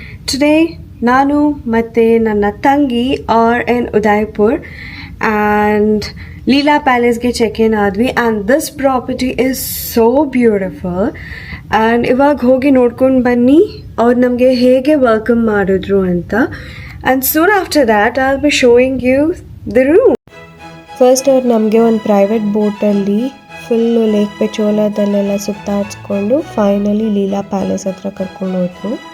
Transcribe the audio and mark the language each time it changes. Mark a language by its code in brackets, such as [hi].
[en] Today [kn] ನಾನು ಮತ್ತೆ ನನ್ನ ತಂಗಿ [en] are in Udaipur and Leela Palace [kn] ಗೆ ಚೆಕ್ ಇನ್ ಆದ್ವಿ [en] and this property is so beautiful and [kn] ಇವಾಗ ಹೋಗಿ ನೋಡ್ಕೊಂಡು ಬನ್ನಿ ಅವ್ರು ನಮಗೆ ಹೇಗೆ ವೆಲ್ಕಮ್ ಮಾಡಿದ್ರು ಅಂತ. [en] and soon after that I'll be showing you the room. [kn] First ಅವ್ರು ನಮಗೆ ಒಂದು private ಬೋಟಲ್ಲಿ full lake ಪೆಚೋಲಾದಲ್ಲೆಲ್ಲ ಸುತ್ತಾಡಿಸ್ಕೊಂಡು finally Leela palace ಹತ್ರ ಕರ್ಕೊಂಡು ಹೋದ್ರು.